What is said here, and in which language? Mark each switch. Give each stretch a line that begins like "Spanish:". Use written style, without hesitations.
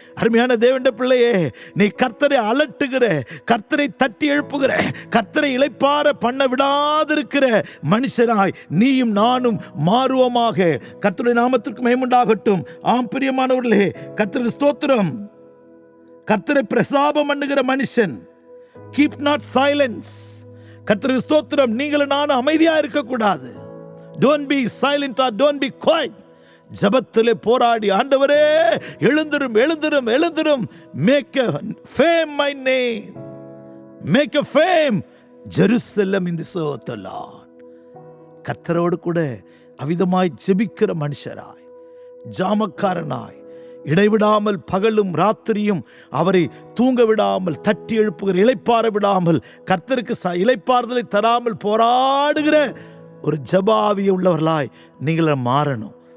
Tamil: அருமையான தேவனுடைய பிள்ளையே, நீ கர்த்தரை அலட்டுகிற, கர்த்தரை தட்டி எழுப்புகிற, கர்த்தரை இளைப்பாற பண்ண விடாதிருக்கிற மனுஷனாய் நீயும் நானும் மாறுவோமாக. கர்த்தருடைய நாமத்திற்கு மகிமை உண்டாகட்டும். ஆம் பிரியமானவர்களே, கர்த்தருக்கு ஸ்தோத்திரம். கர்த்தரை பிரசாபம் பண்ணுகிற மனுஷன்,
English: Keep not silence.
Tamil: கர்த்தருக்கு ஸ்தோத்திரம். நீங்களும் நானும் அமைதியா இருக்கக்கூடாது.
English: Don't be silent or don't be quiet.
Tamil: ஜபத்திலே போராடி, ஆண்டவரே எழுந்திரும், எழுந்திரும், எழுந்திரும்.
English: Make a fame my name, make a fame Jerusalem in this earth, Lord.
Tamil: கர்த்தரோடு கூட அவிதமாய் ஜெபிக்கிற மனுஷராய், ஜாமக்காரனாய், இடைவிடாமல் பகலும் ராத்திரியும் அவரை தூங்க விடாமல் தட்டி எழுப்புகிற, இளைப்பாற விடாமல், கர்த்தருக்கு இளைப்பாறுதலை தராமல் போராடுகிற ஒரு ஜபாவிய உள்ளவர்களாய் நீங்கள் மாறணும்.